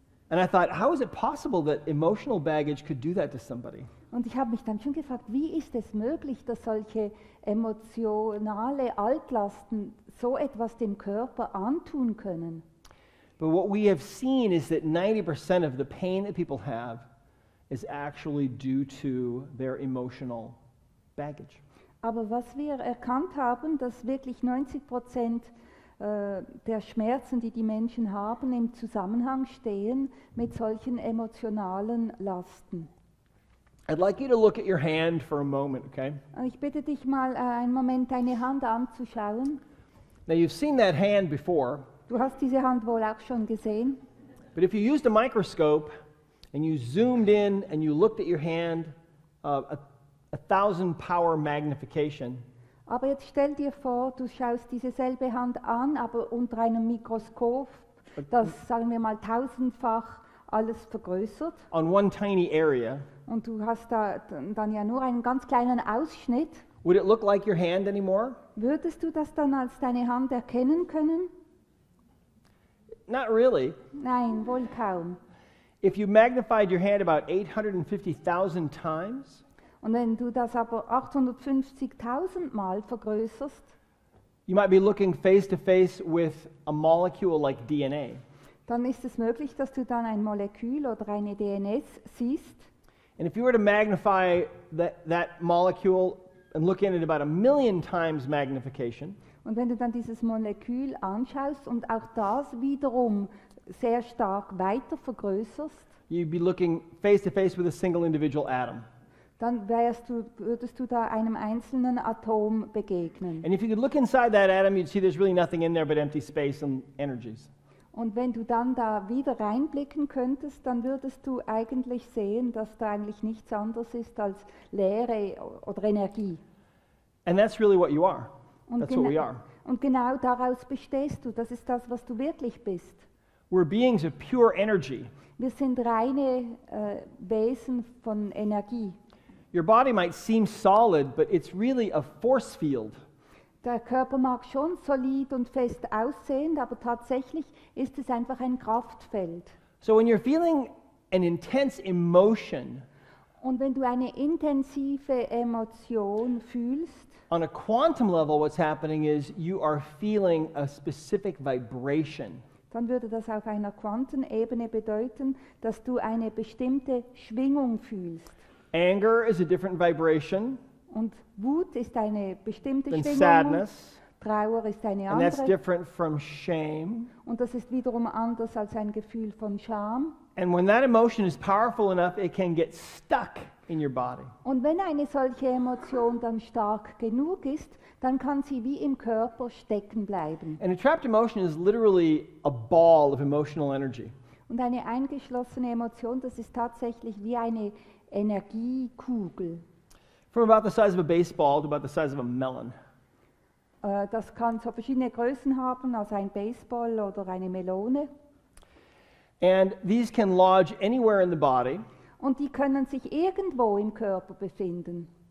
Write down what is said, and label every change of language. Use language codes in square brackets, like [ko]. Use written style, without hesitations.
[en] And I thought, how is it possible that emotional baggage could do that to somebody? [de] Und ich habe mich dann schon gefragt, wie ist es möglich, dass solche emotionale Altlasten so etwas dem Körper antun können? [en] But what we have seen is that 90% of the pain that people have is actually due to their emotional baggage. [de] Aber was wir erkannt haben, dass wirklich 90% der Schmerzen, die die Menschen haben, im Zusammenhang stehen mit solchen emotionalen Lasten. [en] I'd like you to look at your hand for a moment, okay? [de] Ich bitte dich mal einen Moment deine Hand anzuschauen. [en] Now you've seen that hand before, [de] Du hast diese Hand wohl auch schon gesehen. [en] but if you used a microscope and you zoomed in and you looked at your hand, a 1,000 power magnification, [de] Aber jetzt stell dir vor, du schaust diese selbe Hand an, aber unter einem Mikroskop, das, sagen wir mal, 1000-fach alles vergrößert. [en] on one tiny area, [de] Und du hast da dann ja nur einen ganz kleinen Ausschnitt. [en] would it look like your hand anymore? [de] Würdest du das dann als deine Hand erkennen können? [en] Not really. [de] Nein, wohl kaum. [en] If you magnified your hand about 850,000 times, [de] Und wenn du das aber 850.000 Mal vergrößerst, [en] you might be looking face to face with a molecule like DNA. [de] dann ist es möglich, dass du dann ein Molekül oder eine DNS siehst. [en] And if you were to magnify that molecule and look in at about 1,000,000 times magnification, [de] Und wenn du dann dieses Molekül anschaust und auch das wiederum sehr stark weiter vergrößerst, [en] you'd be looking face to face with a single individual atom. [de] dann würdest du da einem einzelnen Atom begegnen. [en] And if you could look inside that atom, you'd see there's really nothing in there but empty space and energies. [de] Und wenn du dann da wieder reinblicken könntest, dann würdest du eigentlich sehen, dass da eigentlich nichts anderes ist als Leere oder Energie. [en] And that's really what you are. [de] Und, [en] That's what we are. [de] und genau daraus bestehst du. Das ist das, was du wirklich bist. [en] We're beings of pure energy. [de] Wir sind reine Wesen von Energie. [en] Your body might seem solid, but it's really a force field. [de] Der Körper mag schon solid und fest aussehen, aber tatsächlich ist es einfach ein Kraftfeld. [en] So when you're feeling an intense emotion, [de] Und wenn du eine intensive Emotion fühlst, [en] on a quantum level, what's happening is you are feeling a specific vibration. [de] dann würde das auf einer Quantenebene bedeuten, dass du eine bestimmte Schwingung fühlst. [en] Anger is a different vibration [de] Und Wut ist eine bestimmte [en] than [de] Schwingung, [en] sadness, [de] Trauer ist eine [en] and that's [de] andere [en] different from shame. [de] und das ist wiederum anders als ein Gefühl von Scham. [en] And when that emotion is powerful enough, it can get stuck in your body. [de] Und wenn eine solche Emotion dann stark genug ist, dann kann sie wie im Körper stecken bleiben. [en] And a trapped emotion is literally a ball of emotional energy. [de] Und eine eingeschlossene Emotion, das ist tatsächlich wie eine Energiekugel. [en] From about the size of a baseball to about the size of a melon. [de] Das kann so verschiedene Größen haben, also ein Baseball oder eine Melone. [en] And these can lodge anywhere in the body. [de] Und die können sich irgendwo im Körper befinden.